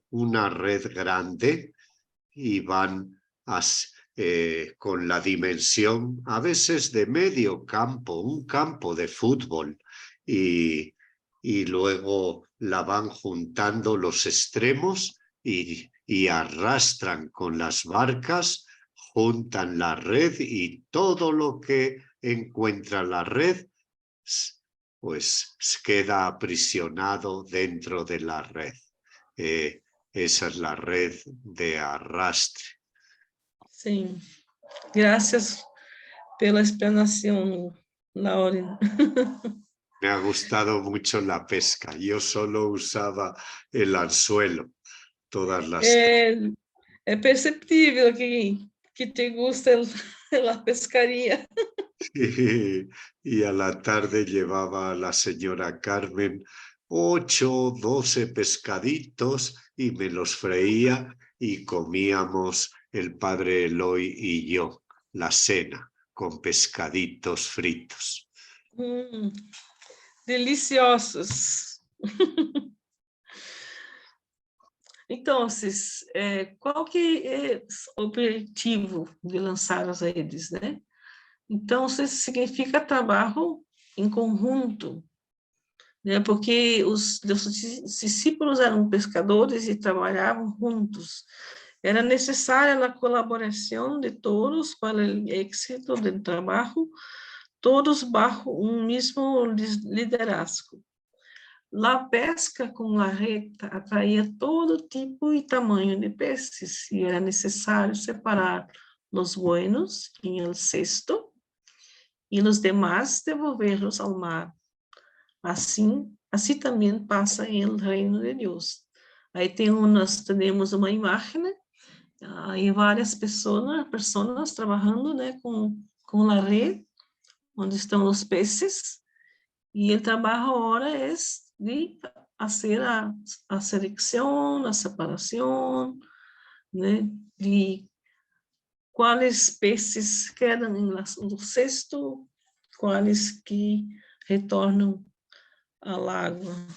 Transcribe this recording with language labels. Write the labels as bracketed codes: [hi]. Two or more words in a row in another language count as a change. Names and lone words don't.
[es] una red grande y van con la dimensión a veces de medio campo, un campo de fútbol, y luego la van juntando los extremos y arrastran con las barcas, juntan la red y todo lo que encuentra la red pues queda aprisionado dentro de la red. Esa es la red de arrastre. [pt] Sim, graças pela explanação, Lauren. [es] Me ha gustado mucho la pesca. Yo solo usaba el anzuelo todas las tardes. [pt] É perceptível que [es] te gusta [pt] a pescaria. [es] Y a la tarde llevaba a la señora Carmen 8 o 12 pescaditos y me los freía y comíamos el padre Eloy y yo la cena con pescaditos fritos. Deliciosos. [pt] Então, qual que é o objetivo de lançar as redes, né? Então, significa trabalho em conjunto, né? Porque os discípulos eram pescadores e trabalhavam juntos. Era necessária a colaboração de todos para o êxito do trabalho, todos bajo um mesmo liderazgo. A pesca com a rede atraía todo tipo e tamanho de peces, e era necessário separar os buenos em el cesto e os demais devolverlos ao mar. Assim também passa em el reino de Deus. Aí temos uma imagem, né? Aí várias pessoas trabalhando, né, com a rede, onde estão os peces, e o trabalho agora é de fazer a seleção, a separação, né, de quais peces quedam no cesto, quais que retornam ao água.